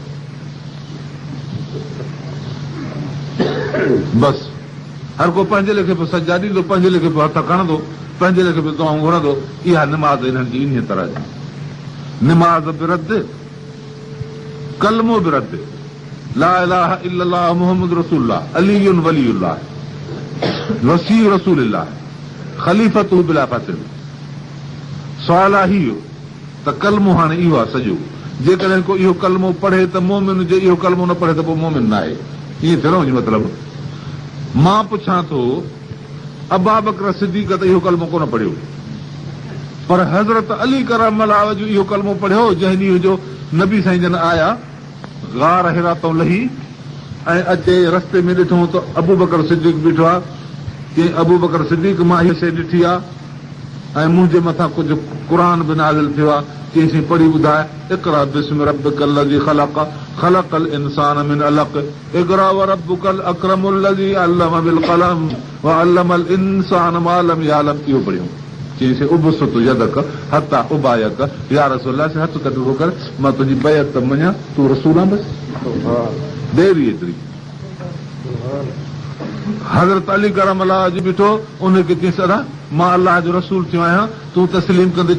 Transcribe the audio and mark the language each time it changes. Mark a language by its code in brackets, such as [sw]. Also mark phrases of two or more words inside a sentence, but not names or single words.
[sd] बसि हर को पंहिंजे लेखे पियो सजा ॾींदो, पंहिंजे लेखे पियो हथ खणंदो, पंहिंजे लेखे पियो दुआऊं घुरंदो। इहा निमाज़ इन्हनि जी इन तरह जी। निमाज़ बि रद्द, कलमो बि रद्द। [ar] لا إله إلا الله محمد رسول الله علي ولي الله وصي رسول الله خليفته بلا فصل. [sd] सवाल आहे इहो त कलमो हाणे इहो आहे सॼो। जेकॾहिं को इहो कलमो पढ़े त मोमिन, जे इहो कलमो न पढ़े त पोइ मोमिन न आहे। ईअं थियो न मतिलबु। मां पुछां थो अबा बकर सिद्दीक़ त इहो कलमो कोन पढ़ियो, पर हज़रत अली [ar] كرم الله وجهه [sd] इहो कलमो पढ़ियो जंहिं ॾींहुं जो नबी साईं जन आया गार हिरा तां लही ऐं अचे रस्ते में ॾिठो त अबू बकर सिद्दीक़ बीठो आहे। चई अबू बकर सिद्दीक़ मां हीअ शइ ॾिठी आहे ऐं मुंहिंजे मथां कुझु क़ुर बि नाज़िल थियो आहे। चईसीं पढ़ी ॿुधाए, [ar] اقرأ باسم ربك الذي خلق خلق الإنسان من علق اقرأ وربك الأكرم الذي علم بالقلم علم الإنسان ما لم يعلم. इहो पढ़ियो। [sd] चईसीं [ar] ابسط يدك حتى أبايعك يا رسول الله [sd] से हथ कटो कर, मां तुंहिंजी बैत मञा, तूं रसूल आहे। बसि देरी एतिरी। हज़रत अली करमल्लाह जी बीठो, उनखे चई सदा मां अलाह जो रसूल थियो आहियां, तूं तस्लीम कंदे?